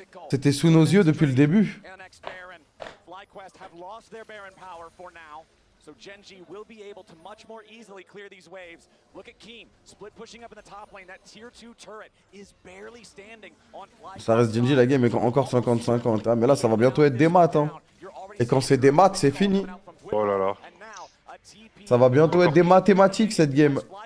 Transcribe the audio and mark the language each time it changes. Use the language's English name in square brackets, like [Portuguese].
[French] C'était sous nos yeux depuis le début. [English] FlyQuest have lost their Baron power for now. So Gen.g will be able to much more easily clear these waves. Look at Keem, split pushing up in the top lane. That tier 2 turret is barely standing on FlyQuest. [French] Ça reste Gen.g, la game est encore 50-50. Hein. Mais là, ça va bientôt être des maths. Hein. Et quand c'est des maths, c'est fini. Oh là là. Ça va bientôt être des mathématiques, cette game.